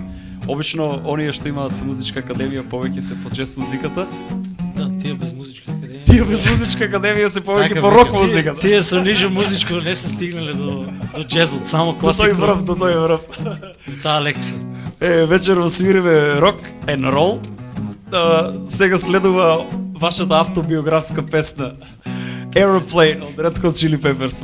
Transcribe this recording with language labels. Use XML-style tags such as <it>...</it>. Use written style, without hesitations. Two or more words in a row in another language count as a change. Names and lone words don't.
<mk>Обично оние што имаат музичка академија повеќе се по джез музиката. Да, тие без музичка академија. Тие без музичка академија се повеќе Така по рок музиката. Тие со ниже музичко не се стигнале до джезот, само До класика. тој врв. Таа лекција. Вечерва свириме рок</mk> <en>and roll.</en> <mk>Сега следува вашата автобиографска песна Aeroplane од Red Hot Chili Peppers.</mk>